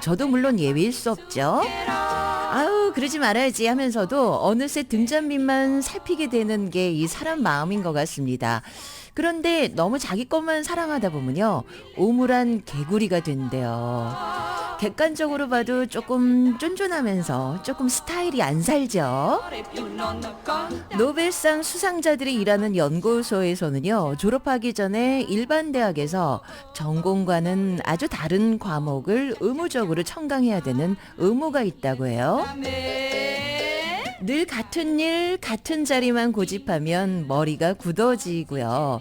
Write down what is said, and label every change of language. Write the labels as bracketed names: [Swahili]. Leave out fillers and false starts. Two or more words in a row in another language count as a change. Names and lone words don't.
[Korean] 저도 물론 예외일 수 없죠. 아우, 그러지 말아야지 하면서도 어느새 등잔빛만 살피게 되는 게 이 사람 마음인 것 같습니다. 그런데 너무 자기 것만 사랑하다 보면요, 우물한 개구리가 된대요. 객관적으로 봐도 조금 쫀쫀하면서 조금 스타일이 안 살죠. [Italian] più non conta. [Korean] 노벨상 수상자들이 일하는 연구소에서는요, 졸업하기 전에 일반 대학에서 전공과는 아주 다른 과목을 의무적으로 첨강해야 되는 의무가 있다고 해요. 늘 같은 일, 같은 자리만 고집하면 머리가 굳어지고요.